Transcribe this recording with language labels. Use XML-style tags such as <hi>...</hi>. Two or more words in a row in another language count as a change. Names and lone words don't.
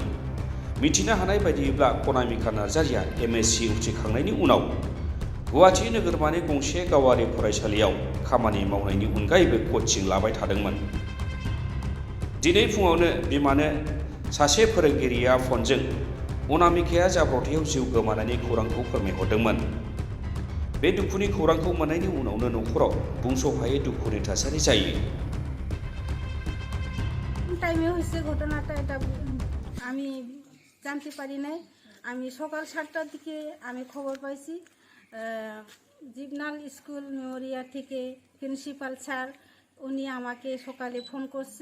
<brx>मिथिनो हानाय बायदिब्ला खनामिका नार्जारीया MSc उथ्रिखांनायनि उनाव गुवाहाटी नोगोरमानि गंसे गावारि फरायसालियाव खामानि मावनायनि अनगायैबो कचिं लाबाय थादोंमोन। दिनै फुङावनो बिमानो सासे फोरोंगिरिया फनजों अनामिकाया जाब्रबथायाव जिउ गोमानायनि खौरांखौ फोरमायहरदोंमोन। बे दुखुनि खौरांखौ मोननायनि उनावनो न'खराव बुंस'हायै दुखुनि थासारि जायो।</brx> <bn>টাইমে হয়েছে ঘটনাটা, এটা আমি জানতে পারি নাই। আমি সকাল 7টার দিকে আমি খবর পাইছি জিবনাল স্কুল মেমোরিয়াল থেকে প্রিন্সিপাল স্যার উনি আমাকে সকালে ফোন করছে।</bn>